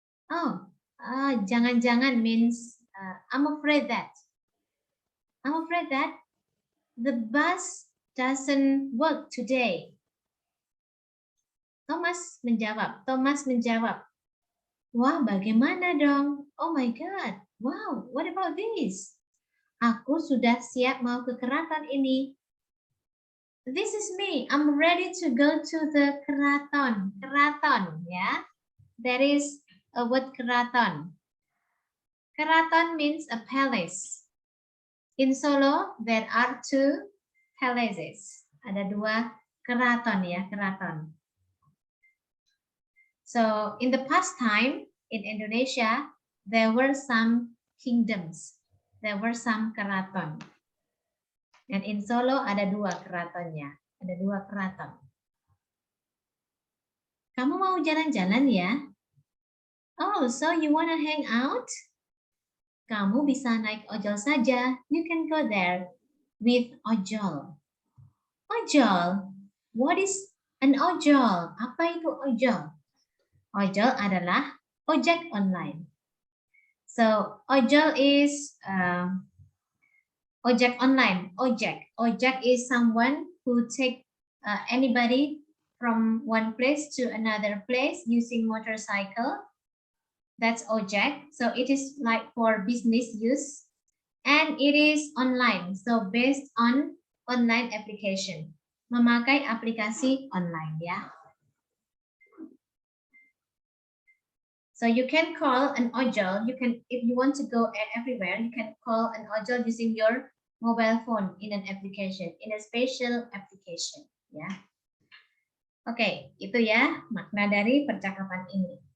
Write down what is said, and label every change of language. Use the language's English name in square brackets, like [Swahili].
[English] Oh, jangan-jangan means I'm afraid that the bus doesn't work today. [Indonesian] Thomas menjawab, wah bagaimana dong? [English] Oh my God, wow, what about this? [Indonesian] Aku sudah siap mau ke keraton ini. [English] This is me. I'm ready to go to the keraton. Keraton, ya. That is a word keraton. Keraton means a palace. In Solo, there are 2 palaces. [Indonesian] Ada 2 keraton ya, keraton. [English] So, in the past time, in Indonesia, there were some kingdoms. There were some keraton. [Indonesian] Dan in Solo ada 2 keratonnya. Ada 2 keraton. Kamu mau jalan-jalan ya? [English] Oh, so you wanna hang out? [Indonesian] Kamu bisa naik ojol saja. [English] You can go there with ojol. Ojol. What is an ojol? [Indonesian] Apa itu ojol? Ojol adalah ojek online. [English] So, ojol is ojek online. Ojek is someone who take anybody from one place to another place using motorcycle. That's ojek. So it is like for business use, and it is online. So based on online application, [Indonesian] memakai aplikasi online ya. [English] So you can call an ojol. You can, if you want to go everywhere, you can call an ojol using your mobile phone in an application, in a special application. [Indonesian] Ya. Oke, itu ya makna dari percakapan ini.